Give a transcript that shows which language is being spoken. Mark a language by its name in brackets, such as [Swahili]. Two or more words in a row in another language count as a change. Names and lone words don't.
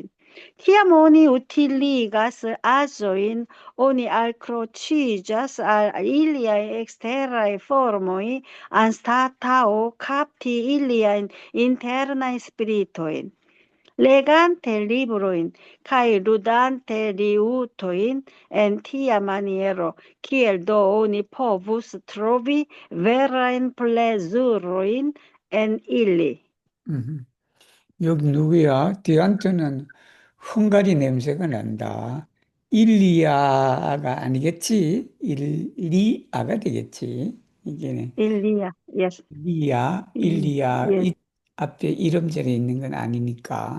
[Esperanto] Kiam oni utiligas aĵojn, oni alkroĉiĝas al iliaj eksteraj formoj anstataŭ kapti iliajn internajn spiritojn. Legante librojn kaj ludante liutojn en tia maniero, kiel do oni povus trovi verajn plezurojn en ili. [Korean] 여기 누구야? 디안토는 헝가리 냄새가 난다. 일리아가 아니겠지. 일리아가 되겠지. 이게 일리아. Yes. 일리아 예. 이 앞에 이름절에 있는 건 아니니까.